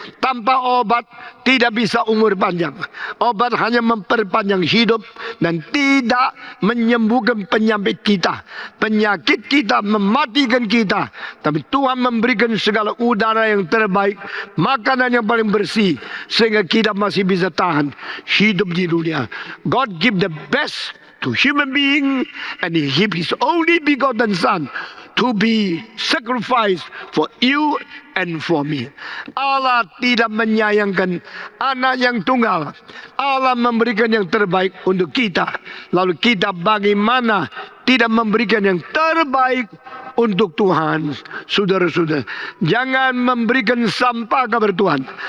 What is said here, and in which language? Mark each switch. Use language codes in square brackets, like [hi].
[id] Tanpa obat tidak bisa umur panjang. Obat hanya memperpanjang hidup dan tidak menyembuhkan penyakit kita. Penyakit kita mematikan kita. Tapi Tuhan memberikan segala udara yang terbaik, makanan yang paling bersih, sehingga kita masih bisa tahan hidup di dunia. [en] God give the best to human being, and He gave His only begotten Son to be sacrificed for you and for me. [id] Allah tidak menyayangkan anak yang tunggal. Allah memberikan yang terbaik untuk kita. Lalu kita bagaimana tidak memberikan yang terbaik untuk Tuhan? Saudara-saudara, jangan memberikan sampah kepada Tuhan.